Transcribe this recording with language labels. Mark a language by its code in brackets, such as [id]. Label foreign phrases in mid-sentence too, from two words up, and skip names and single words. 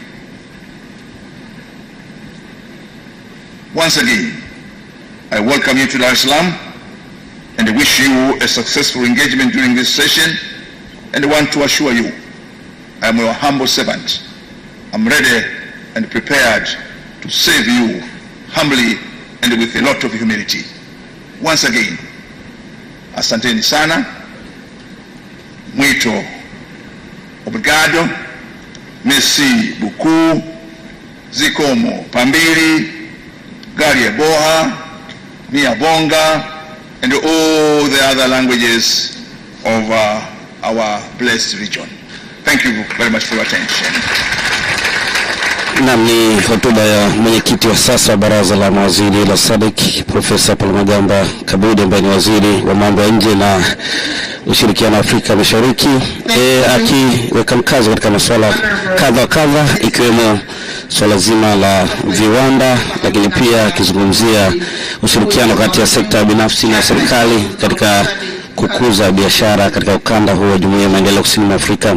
[en] Once again, I welcome you to Dar es Salaam and I wish you a successful engagement during this session, and I want to assure you I am your humble servant. I'm ready and prepared to serve you humbly and with a lot of humility. Once again, [sw] asanteni sana, [pt] muito obrigado, [fr] merci beaucoup, [ny] zikomo pambiri, gari boha, mia bonga, [en] and all the other languages of our blessed region. Thank you very much for your attention. [sw] Ni hotuba ya mwenyekiti wa sasa Baraza La Mawaziri la Sadc, Profesa Palamagamba Kabudi, ambaye ni waziri wa mambo ya nje na ushirikiano wa Afrika Mashariki, akiweka mkazo katika masuala kadha ikiwemo swala zima la viwanda, lakini pia akizungumzia ushirikiano kati ya sekta binafsi na serikali katika kukuza biashara katika ukanda huu wa Jumuiya ya Maendeleo Kusini mwa Afrika.